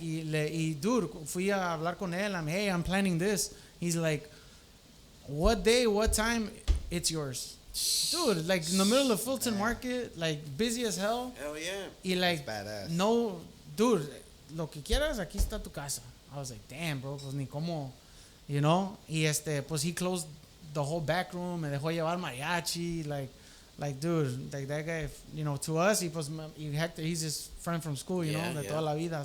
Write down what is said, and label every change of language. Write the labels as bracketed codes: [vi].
[es] Y dude, fui a hablar con él. [en] I'm planning this. He's like, what day, what time, it's yours. Dude, like in the middle of Fulton Market, like busy as hell. Hell yeah. [es] Y like, [en] badass. [es] No, dude, lo que quieras, aquí está tu casa. [en] I was like, damn, bro, [es] pues ni cómo, Y pues [en] he closed the whole back room, [es] me dejó llevar mariachi, [en] like dude, like that guy, to us, Hector, he's his friend from school, [es] de toda la vida.